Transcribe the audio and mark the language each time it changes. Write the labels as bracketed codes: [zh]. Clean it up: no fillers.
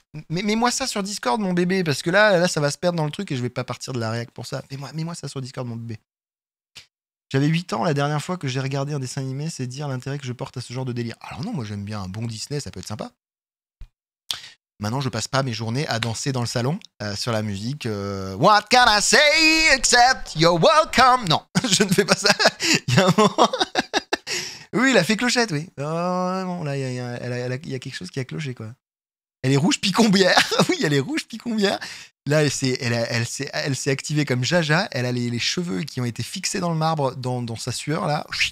[fr] Mets-moi ça sur Discord, mon bébé, parce que là, ça va se perdre dans le truc et je vais pas partir de la réac pour ça. Mets-moi ça sur Discord, mon bébé. J'avais 8 ans la dernière fois que j'ai regardé un dessin animé, c'est dire l'intérêt que je porte à ce genre de délire. Alors non, moi j'aime bien un bon Disney, ça peut être sympa. Maintenant, je passe pas mes journées à danser dans le salon sur la musique. [en] What can I say except you're welcome? [fr] Non, je ne fais pas ça. Il y a un moment... Oui, la fée Clochette, oui. Oh, non, là, il y a quelque chose qui a cloché, quoi. Elle est rouge picombière. Oui, elle est rouge picombière. Là, elle s'est activée comme Jaja. Elle a les cheveux qui ont été fixés dans le marbre, dans sa sueur, là.